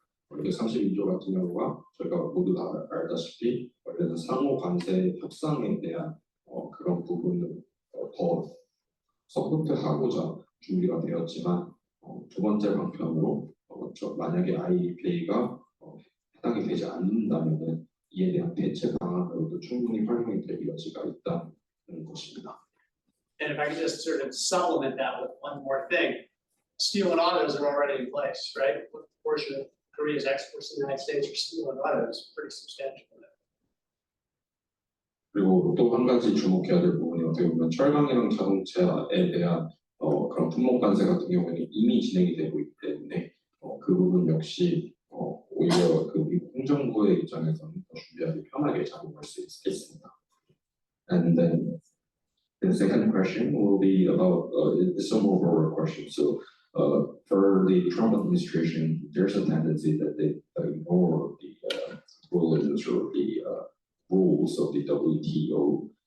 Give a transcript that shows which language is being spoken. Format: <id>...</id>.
<ko>232조 같은 경우가 저희가 모두 다 알다시피 원래는 상호 관세 협상에 대한 그런 부분을 더 서포트하고자 준비가 되었지만 두 번째 방편으로 만약에 IEPA가 해당이 되지 않는다면 이에 대한 대체 방안으로도 충분히 활용이 될 여지가 있다는 것입니다.</ko> <en>And if I could just sort of supplement that with one more thing, steel and autos are already in place, right? What portion of Korea's exports to the United States are steel and autos? Pretty substantial.</en> <ko>그리고 또 한 가지 주목해야 될 부분이 어떻게 보면 철강이랑 자동차에 대한 그런 품목 관세 같은 경우에는 이미 진행이 되고 있기 때문에 그 부분 역시 오히려 그 미국 행정부의 입장에서는 더 준비하기 편하게 작업할 수 있겠습니다.</ko> <en>And then the second question will be about it's a more broader question. So for the Trump administration, there's a tendency that they ignore the rulings or the rules of the WTO.</en>